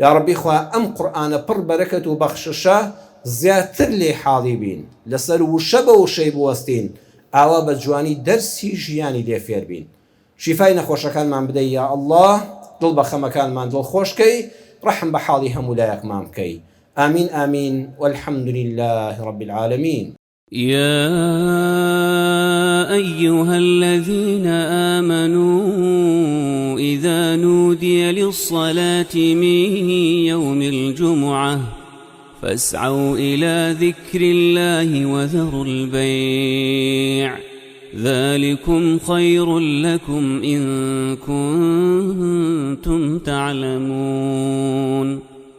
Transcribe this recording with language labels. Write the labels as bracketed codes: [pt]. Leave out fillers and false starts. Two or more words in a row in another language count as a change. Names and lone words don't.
[ckb] یا ڕەبی خوا ئەم قورئانە پڕ بەرەکەت و بەخششە زیاتر لێ حاڵی بین لەسەر وشە بە وشەی بوەستین ئاوا بە جوانی دەرسی ژیانی لێ فێر بین شیفای نەخۆشەکانمان بدەی یا ئەڵڵاه دڵ بە خەمەکانمان دڵخۆشکەی ڕەحم بە حاڵی هەموو لایەکمان بکەی [ar] آمين آمين والحمد لله رب العالمين. يا أيها الذين آمنوا إذا نودي للصلاة من يوم الجمعة فاسعوا إلى ذكر الله وذروا البيع ذلكم خير لكم إن كنتم تعلمون.